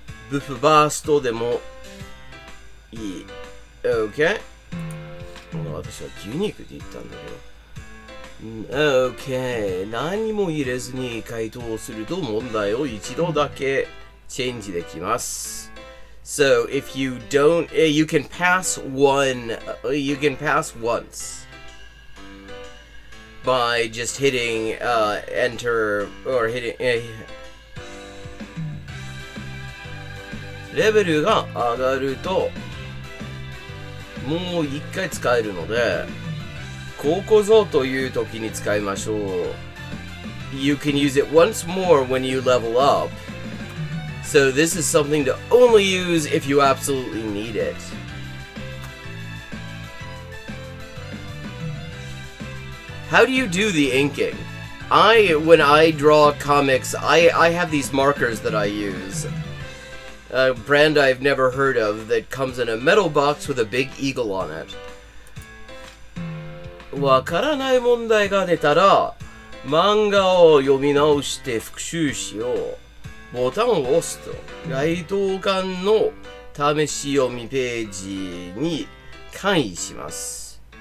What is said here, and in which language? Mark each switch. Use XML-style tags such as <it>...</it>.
<ja>ブフバーストでもいい。</ja> <en>Okay.</en> <ja>私はユニークって言ったんだけど。</ja> <en>Okay.</en> <ja>何も入れずに回答すると問題を一度だけチェンジできます。</ja> <en>So if you don't, you can pass one, you can pass once by just hitting enter or hitting</en> <ja>レベルが上がるともう一回使えるのでここぞという時に使いましょう。</ja> <en>You can use it once more when you level up. So this is something to only use if you absolutely need it. How do you do the inking? When I draw comics, I have these markers that I use. A brand I've never heard of that comes in a metal box with a big eagle on it.</en> <ja>わからない問題が出たら、漫画を読み直して復習しよう。ボタンを押すと、該当巻の試し読みページに関与します。</ja>